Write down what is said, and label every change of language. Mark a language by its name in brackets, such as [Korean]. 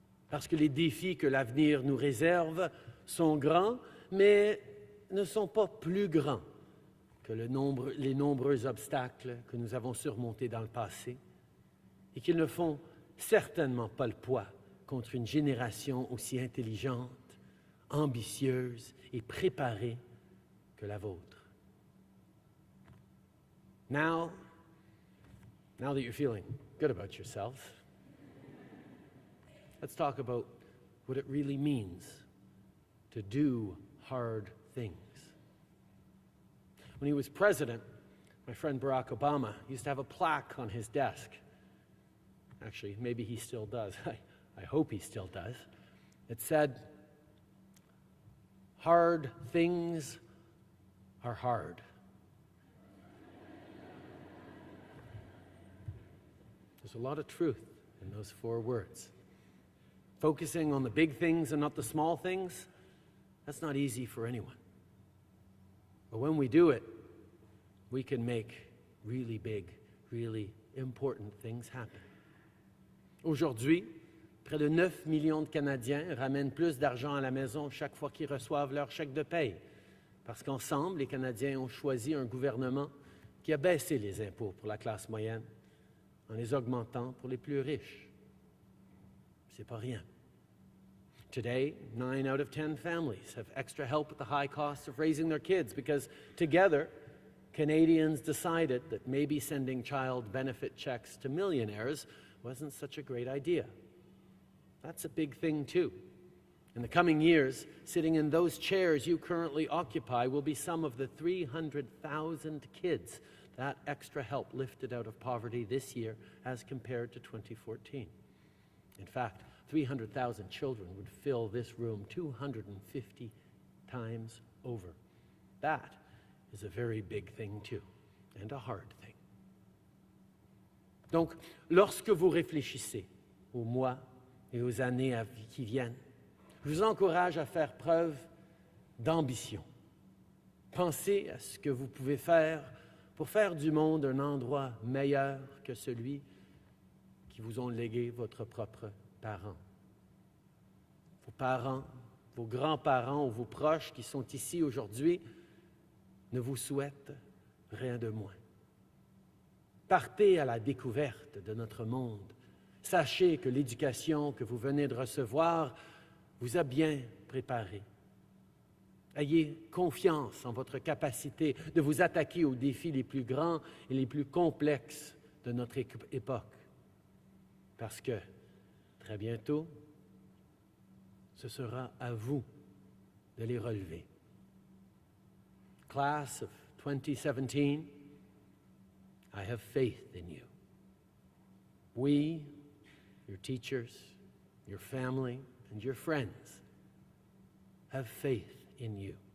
[French] Parce que les défis que l'avenir nous réserve sont grands, mais ne sont pas plus grands que les nombreux obstacles que nous avons surmontés dans le passé et qu'ils ne font certainement pas le poids contre une génération aussi intelligente, ambitieuse et préparée que la vôtre. [English] Now that you're feeling good about yourself, let's talk about what it really means to do hard things. When he was president, my friend Barack Obama used to have a plaque on his desk. Actually, maybe he still does. I hope he still does. It said, "Hard things are hard." There's a lot of truth in those 4 words. Focusing on the big things and not the small things, that's not easy for anyone. But when we do it, we can make really big, really important things happen. [French] Aujourd'hui, près de 9 millions de Canadiens ramènent plus d'argent à la maison chaque fois qu'ils reçoivent leur chèque de paye. Parce qu'ensemble, les Canadiens ont choisi un gouvernement qui a baissé les impôts pour la classe moyenne en les augmentant pour les plus riches. C'est pas rien. [English] Today, 9 out of 10 families have extra help with the high cost of raising their kids because together, Canadians decided that maybe sending child benefit checks to millionaires wasn't such a great idea. That's a big thing too. In the coming years, sitting in those chairs you currently occupy will be some of the 300,000 kids that extra help lifted out of poverty this year as compared to 2014. In fact, 300,000 children would fill this room 250 times over. That is a very big thing too, and a hard thing. [French] Donc, lorsque vous réfléchissez aux mois et aux années qui viennent, je vous encourage à faire preuve d'ambition. Pensez à ce que vous pouvez faire pour faire du monde un endroit meilleur que celui qui vous ont légué votre propre parents. Vos parents, vos grands-parents ou vos proches qui sont ici aujourd'hui ne vous souhaitent rien de moins. Partez à la découverte de notre monde. Sachez que l'éducation que vous venez de recevoir vous a bien préparé. Ayez confiance en votre capacité de vous attaquer aux défis les plus grands et les plus complexes de notre époque. Parce que, très bientôt, ce sera à vous de les relever. [English] Class of 2017, I have faith in you. We, your teachers, your family, and your friends, have faith in you.